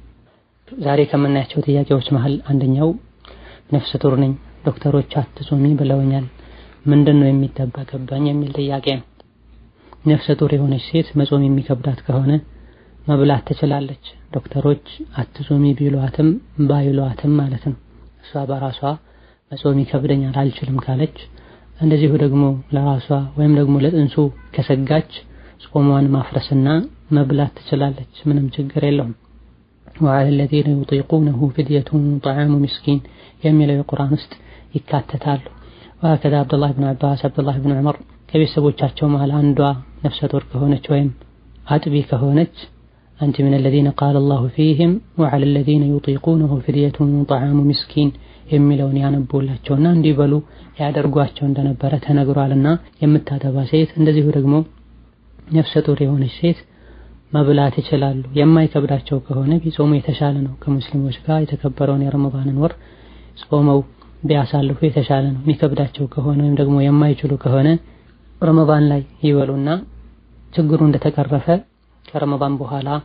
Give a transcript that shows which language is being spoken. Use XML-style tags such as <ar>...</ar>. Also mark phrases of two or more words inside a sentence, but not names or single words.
<am>ዛሬ ከምናያቸው ጥያቄዎች መሃል አንደኛው ነፍሰ ጡር ነኝ፣ ዶክተሮች አትጾሚ ብለውኛል፣ ምንድነው የሚጠበቅብኝ የሚል ጥያቄ ነው። ነፍሰ ጡር የሆነች ሴት መጾም የሚከብዳት ከሆነ መብላት ትችላለች። ዶክተሮች አትጾሚ ቢሏትም ባይሏትም ማለት ነው። እሷ በራሷ መጾም ይከብደኛል አልችልም ካለች፣ እንደዚሁ ደግሞ ለራሷ ወይም ደግሞ ለጥንሱ ከሰጋች ጾሟን ማፍረስና መብላት ትችላለች። ምንም ችግር የለውም።</am> <ar>وعلى الذين يطيقونه فدية طعام مسكين</ar> <am>የሚለው የቁርአን ውስጥ ይካተታሉ። وهكذا عبد الله بن عباس عبد الله بن عمر ከቤተሰቦቻቸው መሃል አንዷ ነፍሰ ጡር ከሆነች ወይም አጥቢ ከሆነች</am> <ar>أنت من الذين قال الله فيهم وعلى الذين يطيقونه فدية طعام مسكين</ar> <am>የሚለውን ያነቡላቸውና እንዲበሉ ያደርጓቸው እንደነበረ ተነግሯልና የምታጠባ ሴት እንደዚሁ ደግሞ ነፍሰ ጡር የሆነች ሴት መብላት ይችላሉ። የማይከብዳቸው ከሆነ ቢጾሙ የተሻለ ነው። ከሙስሊሞች ጋር የተከበረውን የረመዳንን ወር ጾመው ቢያሳልፉ የተሻለ ነው። የሚከብዳቸው ከሆነ ወይም ደግሞ የማይችሉ ከሆነ ረመዳን ላይ ይበሉና ችግሩ እንደተቀረፈ ከረመዳን በኋላ</am>